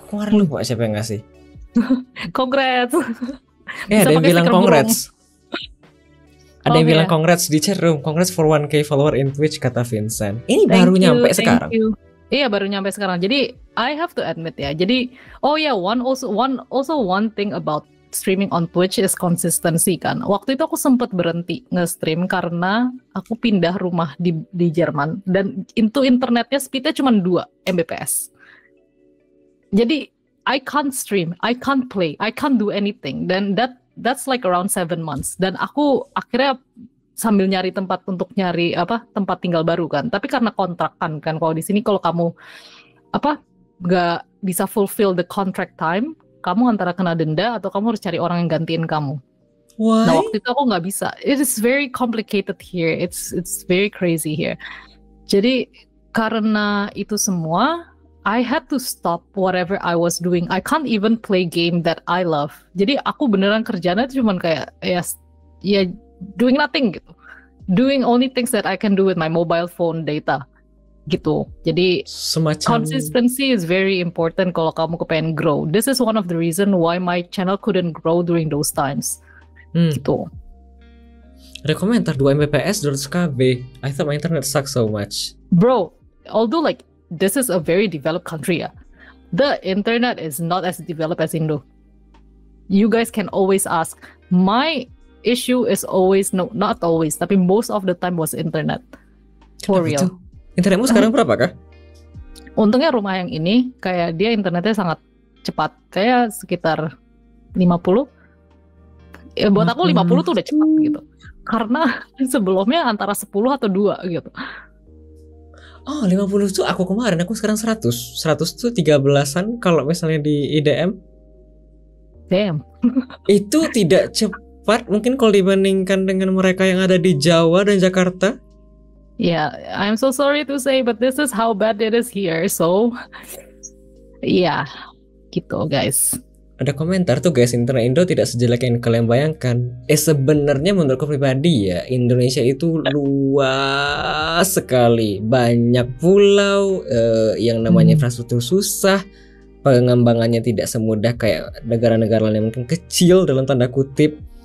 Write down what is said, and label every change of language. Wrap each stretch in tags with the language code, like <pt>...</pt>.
<id>Aku kemarin lupa siapa yang ngasih.</id> <en>Congrats.</en> <id>Ada yang bilang congrats. Ada yang bilang congrats di chat room.</id> <en>Congrats for 1K follower in Twitch,</en> <id>kata</id> <en>Vincent.</en> <id>Ini baru nyampe sekarang. Iya, baru nyampe sekarang. Jadi</id> <en>I have to admit</en> <id>ya. Jadi</id> <en>one thing about streaming on Twitch is consistency</en> <id>kan. Waktu itu aku sempat berhenti nge-stream karena aku pindah rumah di Jerman dan internetnya speednya cuma 2 Mbps. Jadi</id> <en>I can't stream, I can't play, I can't do anything.</en> <id>Dan</id> <en>that's like around 7 months.</en> <id>Dan aku akhirnya sambil nyari tempat untuk tempat tinggal baru kan. Tapi karena kontrak kan kalau di sini kalau kamu nggak bisa</id> <en>fulfill the contract time,</en> <id>kamu antara kena denda atau kamu harus cari orang yang gantiin kamu.</id> <en>Why?</en> <id>Nah waktu itu aku nggak bisa.</id> <en>It is very complicated here. It's very crazy here.</en> <id>Jadi karena itu semua,</id> <en>I had to stop whatever I was doing. I can't even play game that I love.</en> <id>Jadi aku beneran kerjanya itu cuman kayak ya</id> <en>doing nothing</en> <id>gitu.</id> <en>Doing only things that I can do with my mobile phone data</en> <id>gitu. Jadi</id> <en>consistency is very important</en> <id>kalau kamu kepengen</id> <en>grow. This is one of the reason why my channel couldn't grow during those times.</en> <id>Gitu. Ada komentar 2 Mbps 200 KB.</id> <en>I thought my internet sucks so much. Bro, although like this is a very developed country, the internet is not as developed as Indo. You guys can always ask. My issue is always, no, not always,</en> <id>tapi</id> <en>most of the time was internet. For real.</en> <id>Itu? Internetmu sekarang berapa kah? Untungnya rumah yang ini kayak dia internetnya sangat cepat, kayak sekitar 50. Ya, buat aku 50 tuh udah cepat gitu. Karena sebelumnya antara 10 atau 2 gitu. Oh 50 tuh aku kemarin, aku sekarang 100. 100 tuh 13-an kalau misalnya di IDM.</id> <en>Damn.</en> <id>Itu tidak cepat mungkin kalau dibandingkan dengan mereka yang ada di Jawa dan Jakarta.</id> <en>Yeah, I'm so sorry to say, but this is how bad it is here. So, yeah,</en> <id>gitu</id> <en>guys.</en> <id>ada komentar tuh guys, internet Indo tidak sejelek yang kalian bayangkan. Sebenarnya menurutku pribadi ya, Indonesia itu luas sekali, banyak pulau, yang namanya infrastruktur susah, pengembangannya tidak semudah kayak negara-negara lain yang mungkin kecil dalam tanda kutip.</id>